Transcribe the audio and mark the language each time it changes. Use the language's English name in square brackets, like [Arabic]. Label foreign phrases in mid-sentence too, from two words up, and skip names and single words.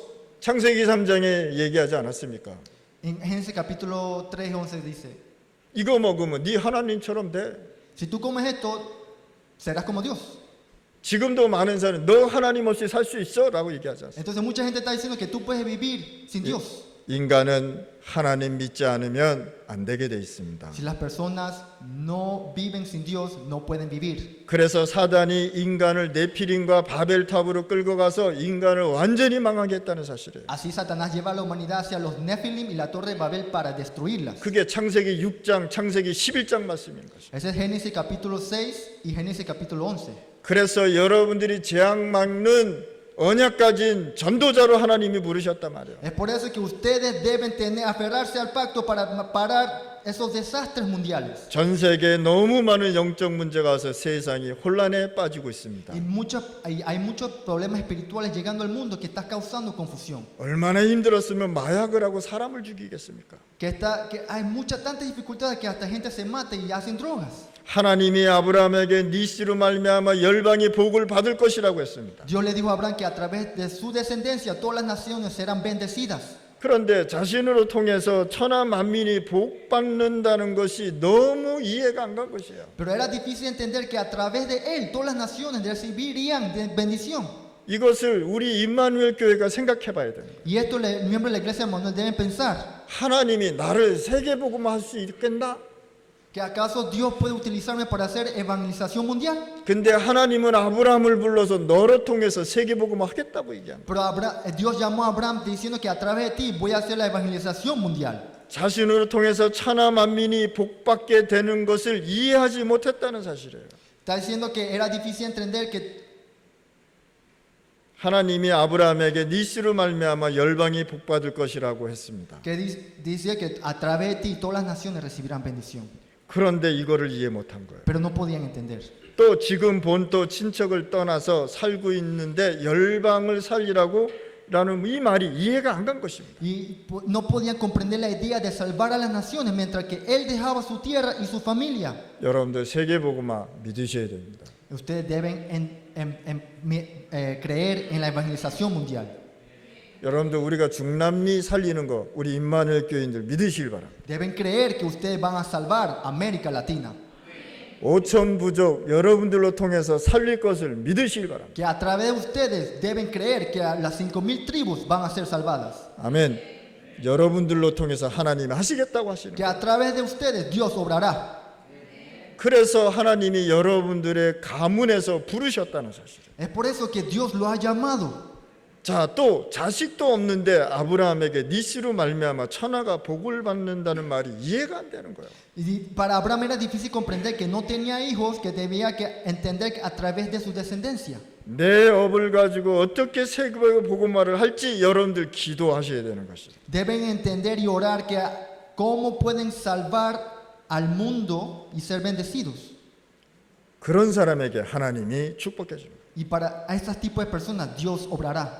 [Korean] 창세기 3장에 얘기하지 않았습니까? [Spanish] En Génesis capítulo 3:11 dice, [Korean] 이거 먹으면 네 하나님처럼 돼. [Spanish] si tú comes esto, serás como Dios. [Korean] 지금도 많은 사람은 너 하나님 없이 살 수 있어? 라고 얘기하지 않습니까? [Spanish] Entonces mucha gente está diciendo que tú puedes vivir sin Dios. [Korean] 인간은 하나님 믿지 않으면 안 되게 돼 있습니다. [Spanish] Si las personas no viven sin Dios, no pueden vivir. [Korean] 그래서 사단이 인간을 네피림과 바벨탑으로 끌고 가서 인간을 완전히 망하게 했다는 사실이에요. [Spanish] Así Satanás lleva a la humanidad hacia los Nephilim y la torre de Babel para destruirlas. [Korean] 그게 창세기 6장, 창세기 11장 말씀인 것이죠. [Spanish] Ese es Génesis capítulo 6 y Génesis capítulo 11. [Korean] 그래서 여러분들이 재앙 막는 언약 가진 전도자로 하나님이 부르셨단 말이에요. [Spanish] Es por eso que ustedes deben aferrarse al pacto para parar esos desastres mundiales. [Korean] 전 세계에 너무 많은 영적 문제가 와서 세상이 혼란에 빠지고 있습니다. [Spanish] Y hay muchos problemas espirituales llegando al mundo que está causando confusión. [Korean] 얼마나 힘들었으면 마약을 하고 사람을 죽이겠습니까? [Spanish] Que hay tantas dificultades que hasta gente se mata y hacen drogas. [Korean] 하나님이 아브라함에게 네 씨로 말미암아 열방이 복을 받을 것이라고 했습니다. [Spanish] Dios le dijo a Abraham que a través de su descendencia todas las naciones serán bendecidas. [Korean] 그런데 자신으로 통해서 천하 만민이 복 받는다는 것이 너무 이해가 안 간 것이에요. [Spanish] Pero era difícil entender que a través de él todas las naciones recibirían bendición. [Korean] 이것을 우리 임마누엘 교회가 생각해 봐야 됩니다. [Spanish] Y esto los miembros de la iglesia Manuel deben pensar, [Korean] 하나님이 나를 세계복음화 할 수 있겠나? [Spanish] que acaso Dios puede utilizarme para hacer evangelización mundial. [Korean] 근데 하나님은 아브라함을 불러서 너를 통해서 세계복음화 ha겠다고 얘기합니다. [Spanish] Pero Dios llamó a Abraham diciendo que a través de ti voy a hacer la evangelización mundial. [Korean] 자신으로 통해서 천하 만민이 복받게 되는 것을 이해하지 못했다는 사실이에요. [Spanish] Está diciendo que era difícil entender que [Korean] 하나님이 아브라함에게 네 씨로 말미암아 열방이 복받을 것이라고 했습니다. [Spanish] dice que a través de ti todas las naciones recibirán bendición. [Korean] 그런데 이거를 이해 못한 거예요. [Spanish] Pero no podían entender. [Korean] 또 지금 본토 친척을 떠나서 살고 있는데 열방을 살리라고 라는 이 말이 이해가 안 간 것입니다. [Spanish] Y no podían comprender la idea de salvar a las naciones mientras que él dejaba su tierra y su familia. [Korean] 여러분들 세계복음화 믿으셔야 됩니다. [Spanish] Ustedes deben creer en la evangelización mundial. [Korean] 여러분들 우리가 중남미 살리는 거 우리 임마누엘 교인들 믿으시길 바랍니다. [Spanish] Deben creer que ustedes van a salvar América Latina. [Korean] 5천 부족 여러분들로 통해서 살릴 것을 믿으시길 바랍니다. [Spanish] Que a través de ustedes deben creer que las 5,000 tribus van a ser salvadas. [Korean] 아멘. 여러분들로 통해서 하나님이 하시겠다고 하시는 [Spanish] Que [Korean] 거예요. [Spanish] a través de ustedes Dios obrará. [Korean] 그래서 하나님이 여러분들의 가문에서 부르셨다는 사실이에요. [Spanish] Es por eso que Dios lo ha llamado. [Korean] 자, 또 자식도 없는데 아브라함에게 네 씨로 말미암아 천하가 복을 받는다는 말이 이해가 안 되는 거예요. [Spanish] Y para Abraham era difícil comprender que no tenía hijos, que debía que entender que a través de su descendencia. [Korean] 내 업을 가지고 어떻게 세계 복음화를 할지 여러분들 기도하셔야 되는 것이죠. [Spanish] Deben entender y orar que cómo pueden salvar al mundo y ser bendecidos. [Korean] 그런 사람에게 하나님이 축복해 줍니다. [Spanish] Y para estos tipos de personas Dios obrará.